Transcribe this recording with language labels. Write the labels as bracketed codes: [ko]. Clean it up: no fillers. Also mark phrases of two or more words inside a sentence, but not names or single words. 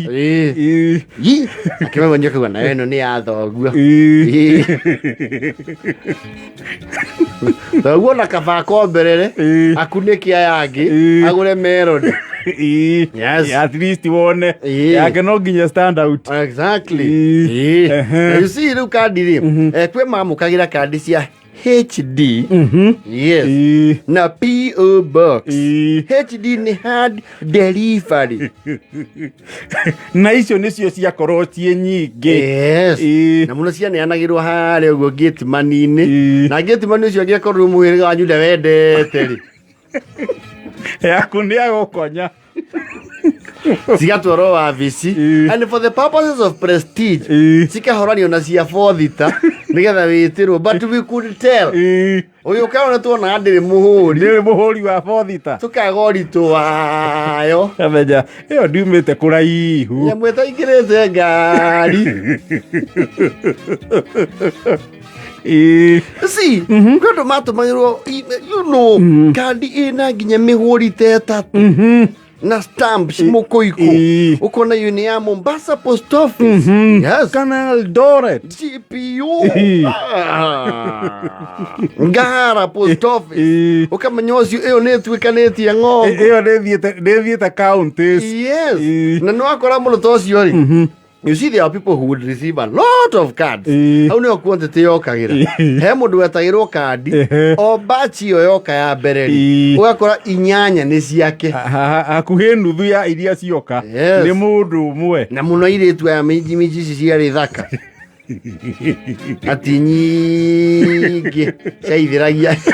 [ki] akĩmenya kuga nayo ĩno nĩ ya thoguo thoguo na kabako mberere akunĩke aya angĩ agũre [en] melody yes at least [ki] wone yake no nginya [en] stand out exactly you see [ki] rĩu kandi rĩ kwĩ mamũkagĩra kandi cia HD. Yes. Na PO box. HD ni [en] hard delivery. [ki] Na icio nicio ciakorwo ciĩ nyingĩ. [en] Yes. [ki] Na muno cianeanagĩrwo harĩa ũguo gate man-inĩ. Na gate man ũcio angĩkorwo mũhĩrĩga wanyu ndewendete rĩ. Yaku nĩ agũkonya. Cigatwarwo wabici. [en] And for the purposes of prestige, [ki] cikahoranio na cia fothita nĩgetha wĩtĩrwo. [en] But we could tell. [ki] Ũyũ ũkaona tuona ndĩrĩ mũhũri. Ndĩrĩ mũhũri wa fothita. Tũkaga ũritũ wayo. Kamenya ĩyo ndiumĩte kũraihu. Nyamũ ĩtaingĩrĩte ngari. See, kwendwo matũmagĩrwo, [en] you know, [ki] kandi ĩna nginya mĩhũri ta ĩtatũ. Na stamps mũkũikũ. Ũkona ĩyo nĩ ya Mombasa Post Office. [en] Yes. [ki] Kana Eldoret. GPO. Ngara Post Office. Ũkamenya ũcio ĩyo nĩ ĩtuĩkanĩtie ng'ongo. Ĩyo nĩ thiĩte counties. [en] Yes. [ki] Na nĩ wakora mũno ta ũcio rĩ. [en] You see, there are people who would receive a lot of cards. [ki] How no quantity yokagĩra. He mũndũ wetagĩrwo kandi. O batch ĩyo yoka ya mbere rĩ. Ũgakora inyanya nĩ ciake. Hakuhĩ nuthu ya iria cioka. Nĩ mũndũ ũmwe. Na mũno airĩtu aya miji ici ciarĩ thaka. Ati nyingĩ ciaithĩragia.